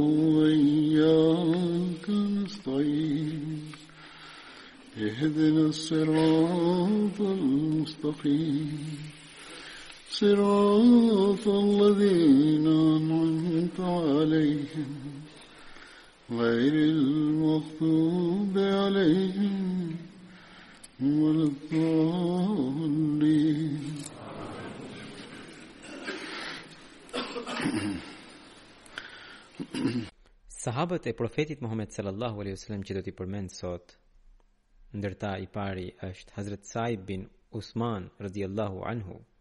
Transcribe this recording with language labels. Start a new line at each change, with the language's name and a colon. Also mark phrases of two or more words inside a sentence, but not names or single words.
Arabic: وإياك نستعين اهدنا الصراط المستقيم صراط الذين أنعمت عليهم غير المغضوب عليهم ولا الضالين.
Albanian: Sahabët e profetit Muhammed
Arabic: صلى الله عليه وسلم
Albanian: që do t'i përmend sot, ndërta i pari është Hazrat Saib bin Usman
Arabic: رضي الله عنه.